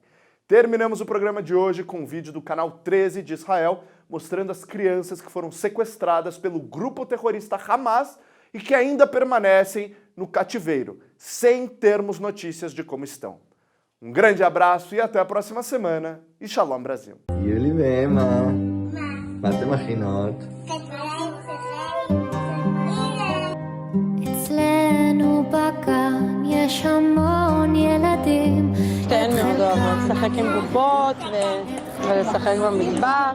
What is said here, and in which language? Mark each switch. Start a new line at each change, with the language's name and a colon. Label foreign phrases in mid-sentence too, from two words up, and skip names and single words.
Portuguese: Terminamos o programa de hoje com um vídeo do canal 13 de Israel mostrando as crianças que foram sequestradas pelo grupo terrorista Hamas e que ainda permanecem no cativeiro, sem termos notícias de como estão. Um grande abraço e até a próxima semana. E Shalom Brasil.
Hebrew: יולי ואמה, מה אתם מכינות? אצלנו בגן יש המון ילדים. שתיהן מאוד אוהבות לשחק עם בובות ולשחק במטבח.